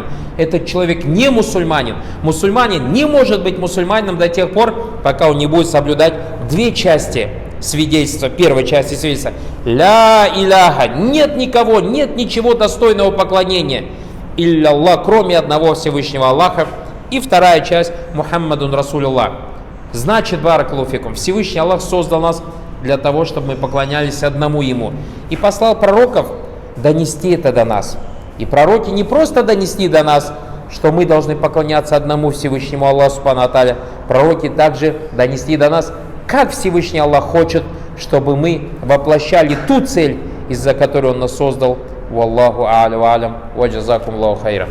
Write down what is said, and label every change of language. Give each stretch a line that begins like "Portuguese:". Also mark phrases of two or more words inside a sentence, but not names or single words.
Russian: Этот человек не мусульманин. Мусульманин не может быть мусульманином до тех пор, пока он не будет соблюдать две части свидетельства, первой части свидетельства.
Arabic: لا إله,
Russian: нет никого, нет ничего достойного поклонения,
Arabic: إلا الله,
Russian: кроме одного Всевышнего Аллаха. И вторая часть,
Arabic: محمد رسول الله.
Russian: Значит,
Arabic: بارك الله فيكم,
Russian: Всевышний Аллах создал нас для того, чтобы мы поклонялись одному Ему. И послал пророков донести это до нас. И пророки не просто донесли до нас, что мы должны поклоняться одному Всевышнему Аллаху
Arabic: سبحانه وتعالى.
Russian: Пророки также донесли до нас, как Всевышний Аллах хочет, чтобы мы воплощали ту цель, из-за которой Он нас создал.
Arabic: والله أعلى وأعلم، وجزاكم الله خيرا.